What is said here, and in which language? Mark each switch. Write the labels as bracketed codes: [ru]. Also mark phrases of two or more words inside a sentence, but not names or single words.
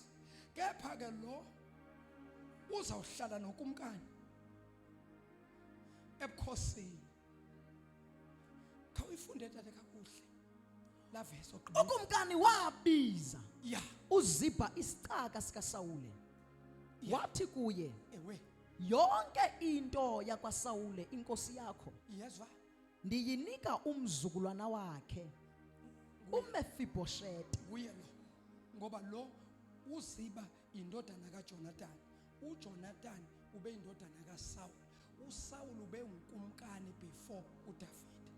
[xh] Kepha ke lo uzawuhlala nokumkani ebukhosini. Khawuyifunde tata kakuhle la verse oqhubeka. Ukumkani wabiza Yeah. uZibha isicaka sikaSawule. Wathi kuye, Ewe. yonke into yakwaSawule inkosi yakho Yezwa. ndiyinika umzukulwana wakhe uMefiboshethi. Kuye lo. Ngoba lo uZibha indodana kaJonathan. uJonathan ube indodana kaSaul. uSaul ube unkumkani before uDavid.